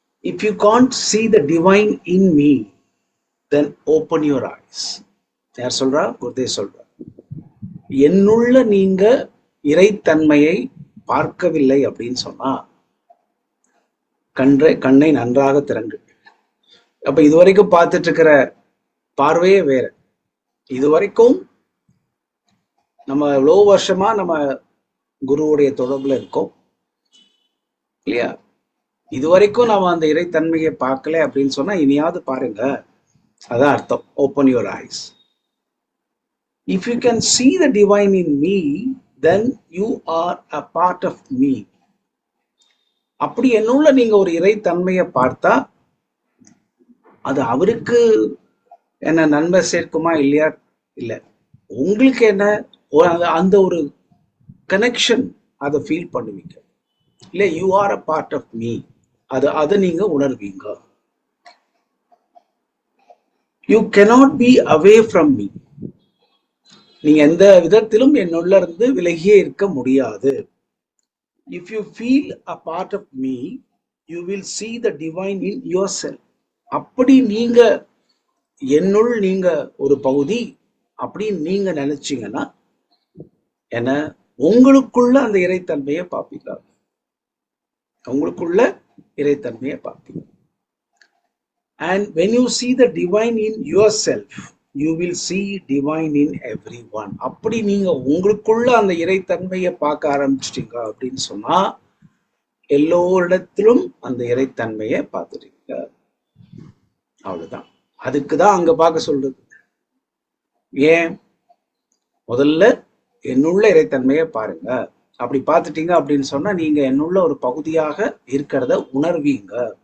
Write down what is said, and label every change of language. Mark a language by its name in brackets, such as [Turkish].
[English] If you can't see the divine in me, then open your eyes. [Tamil] யார் சொல்றா? குருதேவ் சொல்றா. என்னுள்ள நீங்க இறைத்தன்மையை பார்க்கவில்லை அப்படின்னு சொன்னா கண்ணை நன்றாக திறங்கள். அப்ப இதுவரைக்கும் பார்த்துட்டு இருக்கிற பார்வையே வேற. இதுவரைக்கும் நம்ம எவ்வளோ வருஷமா நம்ம குருவுடைய தொடர்புல இருக்கோம் இல்லையா? இதுவரைக்கும் நம்ம அந்த இறைத்தன்மையை பார்க்கல அப்படின்னு சொன்னா இனியாவது பாருங்க. அதான் அர்த்தம். [English] Open your eyes. If you can see the divine in me, then you are a part of me. [Tamil] அப்படி என்னுள்ள நீங்க ஒரு இறைத்தன்மையை பார்த்தா அது அவருக்கு என்ன நன்மை சேர்க்குமா இல்லையா? இல்ல, உங்களுக்கு என்ன அந்த ஒரு கனெக்ஷன் அதை ஃபீல் பண்ணுவீங்க இல்ல. [English] You are a part of me. [Tamil] அதை நீங்க உணர்வீங்க. [English] You cannot be away from me. [Tamil] நீங்க எந்த விதத்திலும் என்னுள்ள இருந்து விலகியே இருக்க முடியாது. [English] If you feel a part of me, you will see the divine in yourself. [Tamil] அப்படி நீங்க என்னுள் நீங்க ஒரு பகுதி அப்படின்னு நீங்க நினைச்சீங்கன்னா என்ன உங்களுக்குள்ள அந்த இறைத்தன்மையை பார்ப்பீங்க. உங்களுக்குள்ள இறைத்தன்மையை பார்ப்பீங்க. [English] And when you see the divine in yourself, you will see divine in everyone. [Tamil] அப்படி நீங்க உங்களுக்குள்ள அந்த இறைத்தன்மையை பார்க்க ஆரம்பிச்சிட்டீங்க அப்படின்னு சொன்னா எல்லோரிடத்திலும் அந்த இறைத்தன்மையை பார்த்துட்டீங்க. அவ்வளவுதான். அதுக்குதான் அங்க பார்க்க சொல்றது. ஏன்? முதல்ல என்னுள்ள இறைத்தன்மையை பாருங்க. அப்படி பார்த்துட்டீங்க அப்படின்னு சொன்னா நீங்க என்னுள்ள ஒரு பகுதியாக இருக்கிறத உணர்வீங்க.